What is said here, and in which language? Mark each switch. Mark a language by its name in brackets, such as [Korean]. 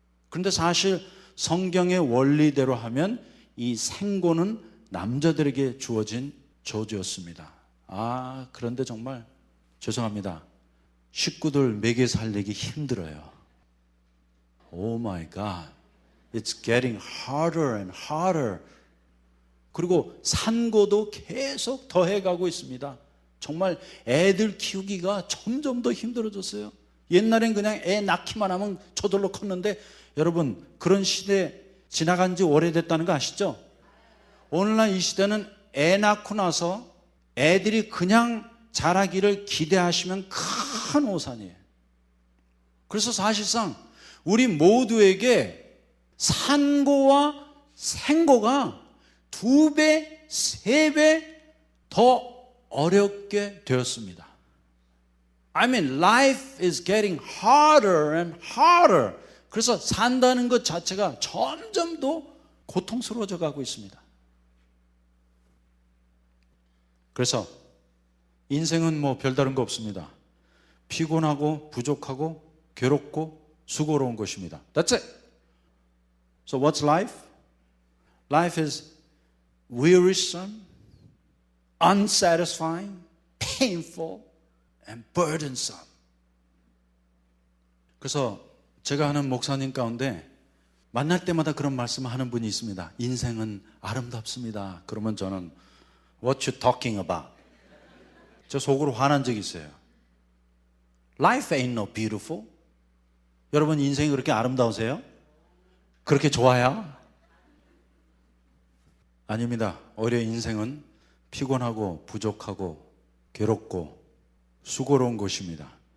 [Korean] 그런데 사실 성경의 원리대로 하면 이 생고는 남자들에게 주어진 저주였습니다. 그런데 정말 죄송합니다. 식구들 먹여 살리기 힘들어요. [English] Oh my God. It's getting harder and harder. [Korean] 그리고 산고도 계속 더해가고 있습니다. 정말 애들 키우기가 점점 더 힘들어졌어요. 옛날엔 그냥 애 낳기만 하면 저절로 컸는데 여러분 그런 시대 지나간 지 오래됐다는 거 아시죠? 오늘날 이 시대는 애 낳고 나서 애들이 그냥 자라기를 기대하시면 큰 오산이에요. 그래서 사실상 우리 모두에게 산고와 생고가 2배, 3배 더 어렵게 되었습니다. [English] I mean, life is getting harder and harder. [Korean] 그래서 산다는 것 자체가 점점 더 고통스러워져 가고 있습니다. 그래서 인생은 뭐 별다른 거 없습니다. 피곤하고 부족하고 괴롭고 수고로운 것입니다. [English] That's it. So what's life? Life is wearisome, unsatisfying, painful, and burdensome. [Korean] 그래서 제가 아는 목사님 가운데 만날 때마다 그런 말씀을 하는 분이 있습니다. 인생은 아름답습니다. 그러면 저는 [English] What you talking about? [Korean] 저 속으로 화난 적이 있어요. [English] Life ain't no beautiful. [Korean] 여러분 인생이 그렇게 아름다우세요? 그렇게 좋아요? 아닙니다. 오히려 인생은 피곤하고 부족하고 괴롭고 수고로운 것입니다.